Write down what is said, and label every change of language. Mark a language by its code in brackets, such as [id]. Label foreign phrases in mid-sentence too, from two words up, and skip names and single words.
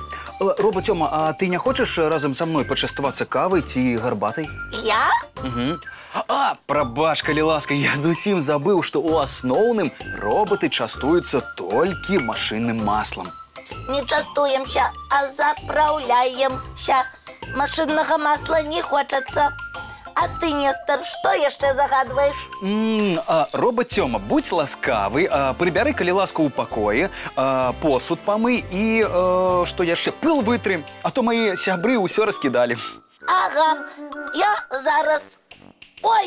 [be] Робот Тёма, а ты не хочаш разам са мной пачаставацца кавай ці гарбатай? Я? А, прабач, калі ласка, я зусім забыў, што ў асноўным роботы частуюцца толькі машынным маслам. [ru] Не частуемся, а заправляемся. Машинного масла не хочется. [be] А ты, Нестор, что яшчэ загадваешь? Робот Тёма, будь ласкавы, прыбяры, калі ласка, у пакоі, посуд памый і, што яшчэ, пыл вытры, а то мои сябры ўсё раскідалі. Ага, я зараз. Ой!